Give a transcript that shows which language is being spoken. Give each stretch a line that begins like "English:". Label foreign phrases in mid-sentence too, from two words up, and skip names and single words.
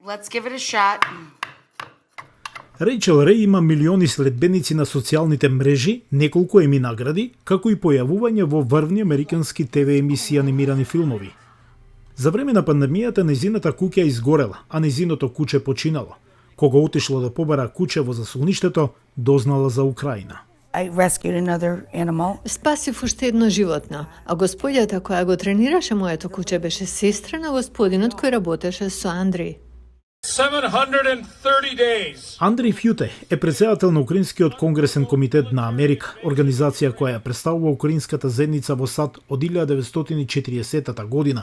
English: Let's give it a shot.
Macedonian: Рейчел Рей има милиони следбеници на социјалните мрежи, неколку еми награди, како и појавување во врвни американски ТВ емисии анимирани филмови. За време на пандемијата незината куќа изгорела, а незиното куче починало. Кога отишло да побара куче во заслоништето, дознала за Украина.
English: I rescued another animal.
Macedonian: Спасив уште едно животно, а господјата која го тренираше моето куче беше сестра на господинот кој работеше со Андри.
English: 730 days.
Macedonian: Андрей Фјуте е претседател на Украинскиот конгресен комитет на Америка, организација која ја представува украинската заедница во САД од 1940 година.